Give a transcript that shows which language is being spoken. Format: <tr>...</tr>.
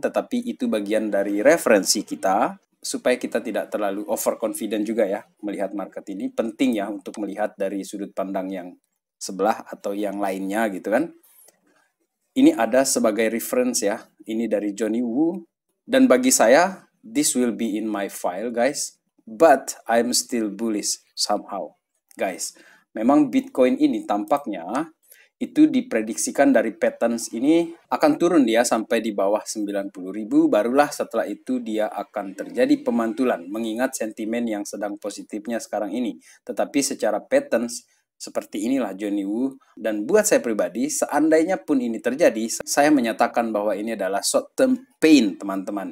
<id>Tetapi itu bagian dari referensi kita, supaya kita tidak terlalu overconfident juga ya, melihat market ini. Penting ya untuk melihat dari sudut pandang yang sebelah atau yang lainnya gitu kan. Ini ada sebagai reference ya, ini dari Johnny Wu. Dan bagi saya,</id> <en>this will be in my file guys. But I'm still bullish somehow.</en> <id>Guys, memang Bitcoin ini tampaknya itu diprediksikan dari patterns ini akan turun dia sampai di bawah 90.000, barulah setelah itu dia akan terjadi pemantulan mengingat sentimen yang sedang positifnya sekarang ini. Tetapi secara patterns seperti inilah Johnny Wu, dan buat saya pribadi, seandainya pun ini terjadi, saya menyatakan bahwa ini adalah short term pain, teman-teman.</id>